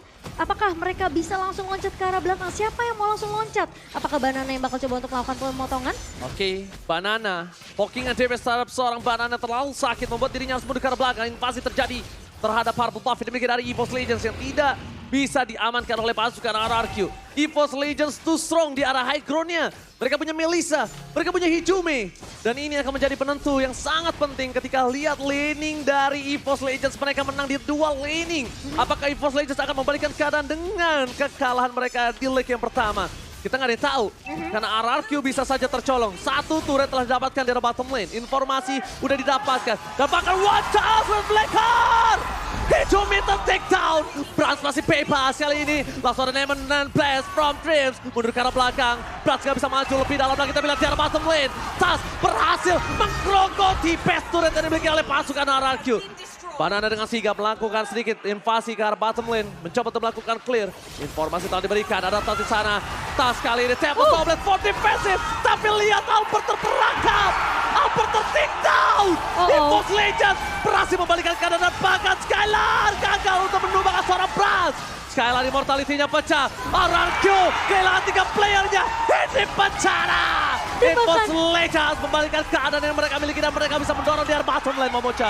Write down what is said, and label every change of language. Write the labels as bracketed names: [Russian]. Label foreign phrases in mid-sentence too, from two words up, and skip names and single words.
[Indonesian] Apakah mereka bisa langsung loncat ke arah belakang? Siapa yang mau langsung loncat? Apakah Banana yang bakal coba untuk melakukan pemotongan? Oke, Banana. Pokingan DPS terhadap seorang Banana terlalu sakit membuat dirinya harus mundur ke arah belakang. Invasi terjadi terhadap Purple Buff yang dimiliki dari EVOS Legends yang tidak bisa diamankan oleh pasukan RRQ. EVOS Legends [English] too strong [Indonesian] di arah [English] high ground-nya. [Indonesian] Mereka punya Melissa, mereka punya Hijume. Dan ini akan menjadi penentu yang sangat penting ketika lihat laning dari EVOS Legends. Mereka menang di dual laning. Apakah EVOS Legends akan membalikan keadaan dengan kekalahan mereka di leg yang pertama? Kita nggak ada yang tahu, karena RRQ bisa saja tercolong. Satu turret telah didapatkan dari [English] bottom lane. [Indonesian] Informasi udah didapatkan. Dan bahkan [English] watch out with Blackheart! Hijume take down. [Indonesian] Brans masih bebas kali ini. Langsung ada Nemen dan Blast from Dreams. Mundur ke arah belakang. Brans nggak bisa maju lebih dalam lagi. Kita lihat di arah [English] bottom lane. [Indonesian] Tas berhasil menggerogoti [English] best turret [Indonesian] yang dimiliki oleh pasukan RRQ. Banana dengan sigap melakukan sedikit invasi ke arah [English] bottom lane. [Indonesian] Mencoba untuk melakukan clear. Informasi telah diberikan. Ada Tas di sana. Tas kali ini Temple Soul Blade [English] for defensive. [Indonesian] Tapi lihat Albert terperangkap. Albert ter-take down. EVOS Legends berhasil membalikan keadaan dan bahkan Skylar gagal untuk menumbangkan seorang Brans. Skylar immortality-nya pecah. RRQ kehilangan 3 playernya. Ini bencana. EVOS Legends membalikan keadaan yang mereka miliki dan mereka bisa mendorong di arah [English] bottom lane, [Indonesian] Momochan.